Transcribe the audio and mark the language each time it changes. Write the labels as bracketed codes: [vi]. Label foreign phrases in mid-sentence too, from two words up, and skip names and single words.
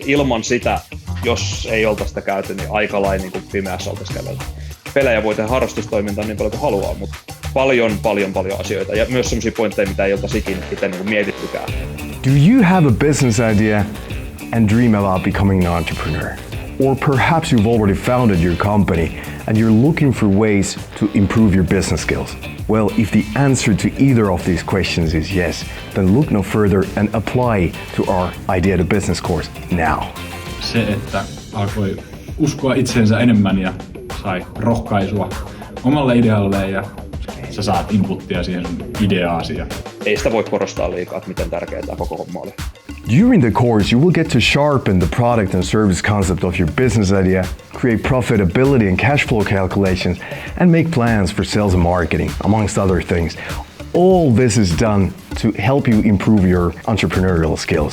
[fi] ilman sitä, jos ei oltaisi sitä käyty, niin aika lailla niin kuin pimeässä oltaisiin kävelty. Pelejä voi tehdä harrastustoimintaa niin paljon kuin haluaa, mutta paljon asioita ja myös sellaisia pointteja, mitä ei oltaisi ikinä itse niin kuin mietittykään. [en] Do you have a business idea and dream about becoming an entrepreneur? Or perhaps you've already founded your company and you're looking for ways to improve your business skills? Well, if the answer to either of these questions is yes, then look no further and apply to our Idea to Business course now. [fi] Se, että alkoi uskoa itseensä enemmän ja sai rohkaisua omalle idealleen ja sä saat inputtia siihen sun ideaasi. Ei sitä voi korostaa liikaa, että miten tärkeää tämä koko homma oli. [en] During the course, you will get to sharpen the product and service concept of your business idea, create profitability and cash flow calculations, and make plans for sales and marketing, amongst other things. All this is done to help you improve your entrepreneurial skills.